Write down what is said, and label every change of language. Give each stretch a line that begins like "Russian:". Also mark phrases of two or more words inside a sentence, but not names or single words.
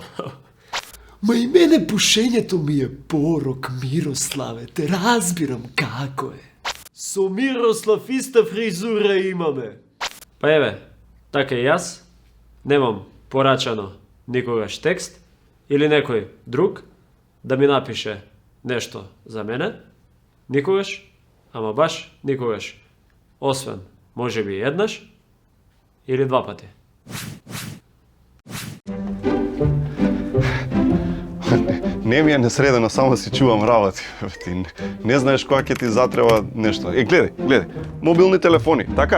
Macedonian: Ма и мене пушење то ми је порок, Мирославе, те разбирам како је. Со Мирослав иста фризура имаме. Па еве, така и јаз, немам порачано никогаш текст или некој друг да ми напише нешто за мене. Никогаш, ама баш никогаш. Освен, може би еднаш или два пати. Не ми е несредено, само си чувам работи. Ти не знаеш кога ќе ти затреба нешто. Гледај, мобилни телефони, така?